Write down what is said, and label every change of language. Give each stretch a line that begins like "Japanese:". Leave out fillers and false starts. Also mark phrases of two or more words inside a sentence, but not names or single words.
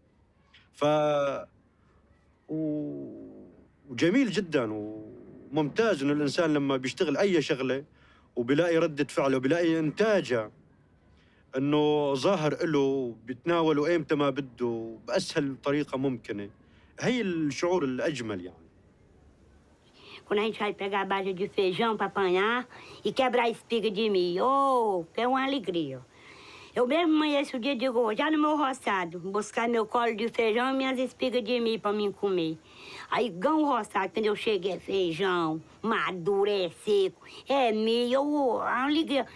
Arabic: وجميل جدا وممتاز إنه الإنسان لما بيشتغل أي شغلة وبيلاقي ردة فعله وبيلاقي إنتاجه إنه ظاهر له، بيتناوله إيمتى ما بده بأسهل طريقة ممكنة. هي الشعور الأجمل يعني.
Portuguese: Quando a gente vai pegar a base de feijão para apanhar e quebrar a espiga de milho, oh, que é uma alegria. Eu mesmo amanheço o dia e digo, já no meu roçado, buscar meu colo de feijão e minhas espigas de milho para mim comer. Aí ganho o roçado, quando eu cheguei, é feijão, maduro, é seco, é milho, oh, é uma alegria.